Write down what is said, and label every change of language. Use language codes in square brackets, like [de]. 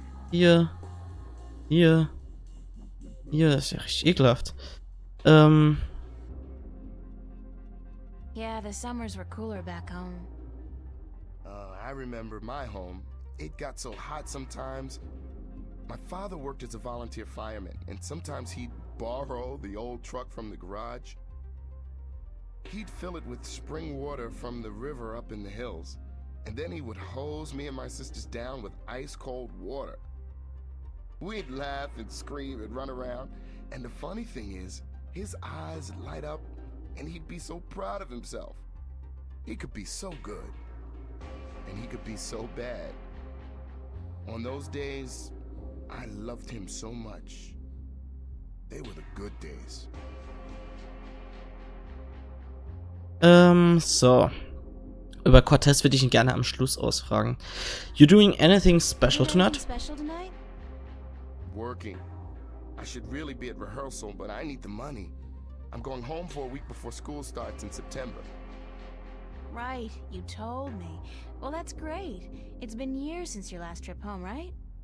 [de] Hier. Hier. Hier, ist ja richtig ekelhaft. [en] Yeah, the summers were cooler back home. I remember my home. It got so hot sometimes. My father worked as a volunteer fireman, and sometimes he'd borrow the old truck from the garage. He'd fill it with spring water from the river up in the hills, and then he would hose me and my sisters down with ice-cold water. We'd laugh and scream and run around, and the funny thing is, his eyes light up, and he'd be so proud of himself. He could be so good, and he could be so bad. On those days, I loved him so much. They were the good days. So. [de] Über Cortez würde ich ihn gerne am Schluss ausfragen. [en] You doing anything special tonight? Working. I should really be at rehearsal, but I need the money. I'm going home for a week before school starts in September. Right, you told me. Well, that's great. It's been years since your last trip home, right?